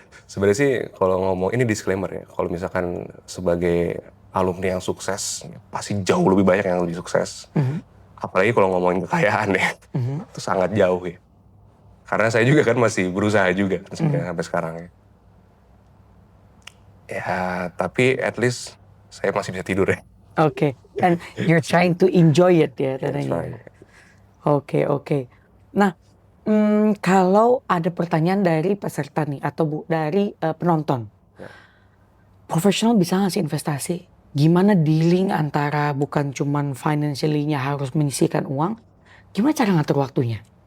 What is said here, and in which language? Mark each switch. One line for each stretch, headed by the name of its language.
Indonesian: Sebenarnya sih kalau ngomong ini disclaimer ya, kalau misalkan sebagai alumni yang sukses pasti jauh lebih banyak yang lebih sukses. Apalagi kalau ngomongin kekayaan ya, itu sangat jauh ya. Karena saya juga kan masih berusaha juga sebenarnya sampai sekarang ya. Ya tapi
English: at least
Indonesian: saya masih bisa tidur ya.
English: Oke, and you're trying to enjoy it ya That's
Indonesian: katanya.
English: right. Oke.
Indonesian: Nah, kalau ada pertanyaan dari peserta nih atau dari penonton, profesional bisa nggak sih investasi? Gimana dealing antara bukan cuman financially-nya harus menyisihkan uang, gimana cara ngatur waktunya?